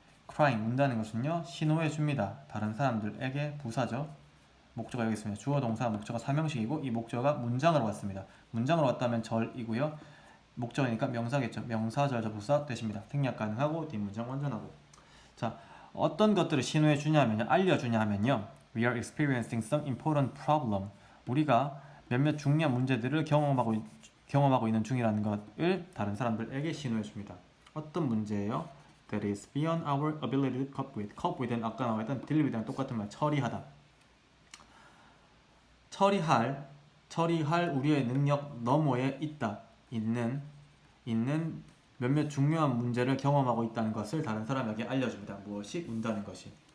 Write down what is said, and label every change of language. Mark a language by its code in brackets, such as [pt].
[ko] crying 운다는 것은요 신호해 줍니다. 다른 사람들에게 부사죠. 목적어가 여기 있습니다. 주어 동사 목적어 삼형식이고 이 목적어가 문장으로 왔습니다. 문장으로 왔다면 절이고요. 목적어니까 명사겠죠. 명사절 접속사 되십니다. 생략 가능하고 뒷문장 완전하고. 자, 어떤 것들을 신호해 주냐면요. 알려주냐 하면요. [en] We are experiencing some important problem. [ko] 우리가 몇몇 중요한 문제들을 경험하고 있는 중이라는 것을 다른 사람들에게 신호해 줍니다. 어떤 문제예요? [en] That is beyond our ability to cope with. [ko] cope with는 아까 나왔던 deal with랑 똑같은 말 처리하다. 처리할 우리의 능력 너머에 있는 몇몇 중요한 문제를 경험하고 있다는 것을 다른 사람에게 알려줍니다. 무엇이? 운다는 것이.